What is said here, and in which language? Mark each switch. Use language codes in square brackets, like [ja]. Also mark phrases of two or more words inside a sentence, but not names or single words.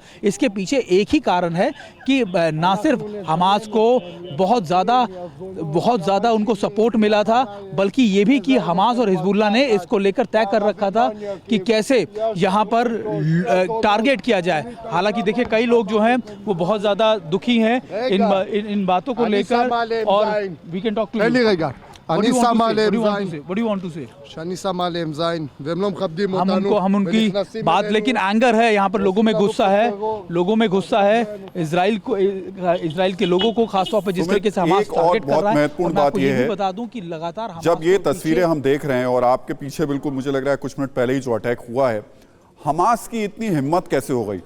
[hi] इसके पीछे एक ही कारण है कि ना सिर्फ हमास को बहुत ज़्यादा उनको सपोर्ट मिला था, बल्कि ये भी कि हमास और हिजबुल्लाह ने इसको लेकर तय कर रखा था कि कैसे यहाँ पर टारगेट किया जाए। हालांकि देखिए कई लोग जो हैं वो बहुत ज़्यादा दुखी हैं इन बातों को लेकर। [en] और we can talk to [he] אני שם עליהם זין. [en] What do you want to say? [he] שאני שם עליהם זין, והם לא מכבדים [hi] हम [he] אותנו. [hi] उनकी बात, लेकिन एंगर है यहाँ पर, लोगों में गुस्सा है इजराइल के लोगों को, खासतौर पर जिस तरीके से हमास टारगेट कर रहा है। महत्वपूर्ण बात यह है, बता दूं कि लगातार जब ये तस्वीरें हम देख रहे हैं और आपके पीछे बिल्कुल मुझे लग रहा है कुछ मिनट पहले ही जो अटैक हुआ है, हमास की इतनी हिम्मत कैसे हो गई।